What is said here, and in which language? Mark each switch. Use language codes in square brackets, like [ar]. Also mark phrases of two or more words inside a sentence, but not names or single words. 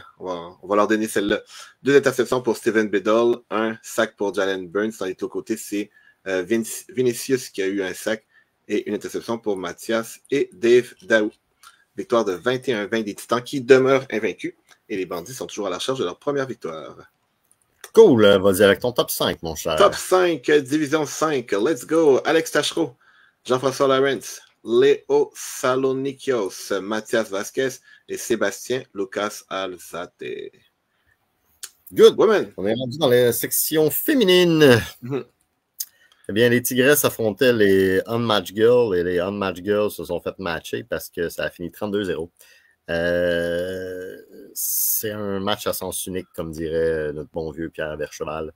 [fr] On va leur donner celle-là. 2 interceptions pour Steven Biddle, 1 sac pour Jalen Burns. Dans les deux côtés, c'est Vinicius qui a eu un sac et une interception pour Mathias et Dave Daou. Victoire de 21-20 des Titans qui demeurent invaincus. Et les bandits sont toujours à la recherche de leur première victoire. Cool, vas-y avec ton top 5, mon cher. Top 5, division 5. [en] Let's go. [fr] Alex Tachereau, Jean-François Lawrence, Léo Salonikios, Mathias Vasquez et Sébastien Lucas Alzate. [en] Good. Women. [fr] On est rendu dans la section féminine. Eh bien, les Tigresses affrontaient les Unmatched Girls et les Unmatched Girls se sont fait matcher parce que ça a fini 32-0. C'est un match à sens unique, comme dirait notre bon vieux Pierre Vercheval.